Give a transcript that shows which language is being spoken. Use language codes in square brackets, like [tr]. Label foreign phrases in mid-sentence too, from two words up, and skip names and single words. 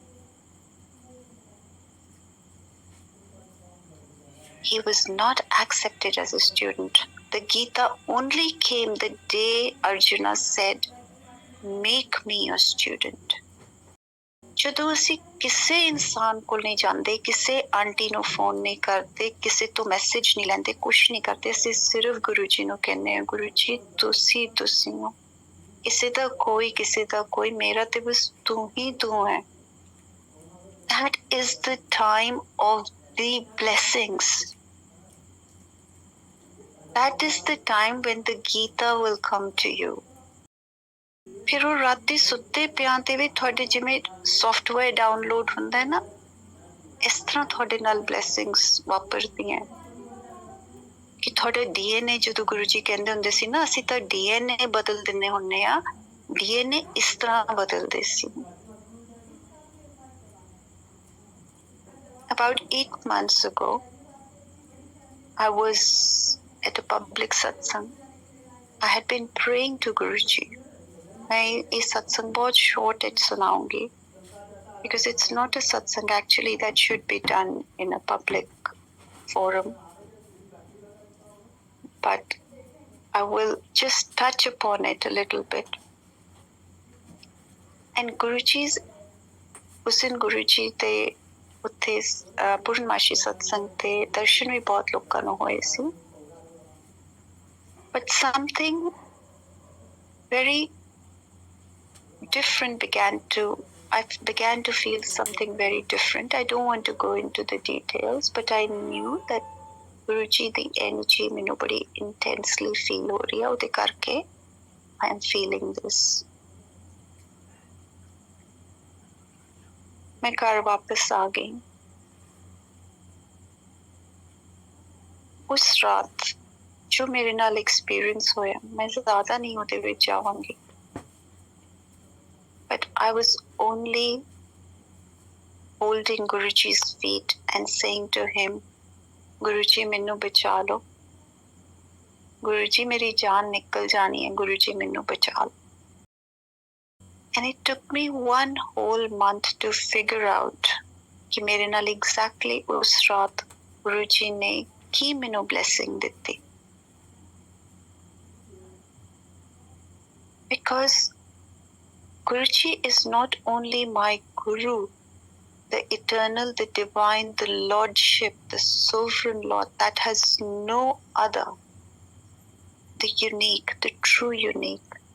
[en] He was not accepted as a student. The Gita only came the day Arjuna said, make me your student. [pa] ਜਦੋਂ ਅਸੀਂ ਕਿਸੇ ਇਨਸਾਨ ਕੋਲ ਨਹੀਂ ਜਾਂਦੇ, ਕਿਸੇ ਆਂਟੀ ਨੂੰ ਫੋਨ ਨਹੀਂ ਕਰਦੇ, ਕਿਸੇ ਤੋਂ ਮੈਸੇਜ ਨਹੀਂ ਲੈਂਦੇ, ਕੁਛ ਨਹੀਂ ਕਰਦੇ, ਅਸੀਂ ਸਿਰਫ ਗੁਰੂ ਜੀ ਨੂੰ ਕਹਿੰਦੇ ਹਾਂ, ਗੁਰੂ ਜੀ ਤੁਸੀਂ ਹੋ, ਕਿਸੇ ਦਾ ਕੋਈ, ਮੇਰਾ ਤੇ ਬਸ ਤੂੰ ਹੀ ਤੂੰ ਹੈ. [en] That is the time of the blessings. That is the time when the Gita will come to you. [pa] ਫਿਰ ਉਹ ਰਾਤੀ ਸੁੱਤੇ ਪਿਆਂ ਤੇ ਵੀ ਤੁਹਾਡੇ ਜਿਵੇਂ [en] software download [pa] ਹੁੰਦਾ ਹੈ ਨਾ, ਇਸ ਤਰ੍ਹਾਂ ਤੁਹਾਡੇ ਨਾਲ ਬਲੈਸਿੰਗਸ ਵਾਪਰਦੀਆਂ ਕਿ ਤੁਹਾਡੇ DNA, ਜਦੋਂ ਗੁਰੂ ਜੀ ਕਹਿੰਦੇ ਹੁੰਦੇ ਸੀ ਨਾ, ਅਸੀਂ ਤਾਂ DNA ਬਦਲ ਦਿੰਦੇ ਹੁੰਦੇ ਆ, DNA ਇਸ ਤਰ੍ਹਾਂ ਬਦਲਦੇ ਸੀ. [en] About 8 months ago, I was at a public satsang. I had been praying to Guruji. [hi] मैं ये सत्संग बहुत [en] short it सुनाऊंगी, because it's not a satsang actually that should be done in a public forum, but I will just touch upon it a little bit. And Guruji's, [hi] उस दिन [pa] Guruji ਦੇ ਉੱਥੇ ਪੂਰਨਮਾਸ਼ੀ ਸਤਸੰਗ ਤੇ ਦਰਸ਼ਨ ਵੀ ਬਹੁਤ ਲੋਕਾਂ ਨੂੰ ਹੋਏ ਸੀ. [en] But something very different I began to feel something very different. I don't want to go into the details, but I knew that Guruji the energy [pa] ਮੈਨੂੰ ਬੜੀ intensely feel ਹੋ ਰਹੀ ਹੈ, ਉਹਦੇ ਕਰਕੇ [en] I am feeling this. [hi] मैं घर वापस आ गई. [pa] ਉਸ ਰਾਤ ਜੋ ਮੇਰੇ ਨਾਲ ਐਕਸਪੀਰੀਅੰਸ ਹੋਇਆ, ਮੈਂ ਜ਼ਿਆਦਾ ਨਹੀਂ ਉਹਦੇ ਵਿੱਚ ਜਾਵਾਂਗੀ, [en] but I was only holding Guruji's feet and saying to him, [pa] Guruji ਮੈਨੂੰ ਬਚਾ ਲਓ, Guruji ਮੇਰੀ ਜਾਨ ਨਿਕਲ ਜਾਣੀ ਹੈ, Guruji ਮੈਨੂੰ ਬਚਾ ਲਓ. [en] And it took me 1 whole month to figure out [pa] ਕਿ ਮੇਰੇ ਨਾਲ exactly ਉਸ ਰਾਤ ਗੁਰੂਜੀ ਨੇ ਕੀ ਮੈਨੂੰ blessing ਦਿੱਤੀ. [en] Because Guruji is not only my Guru, the eternal, the divine, the Lordship, the sovereign Lord that has no other, the unique, the true unique.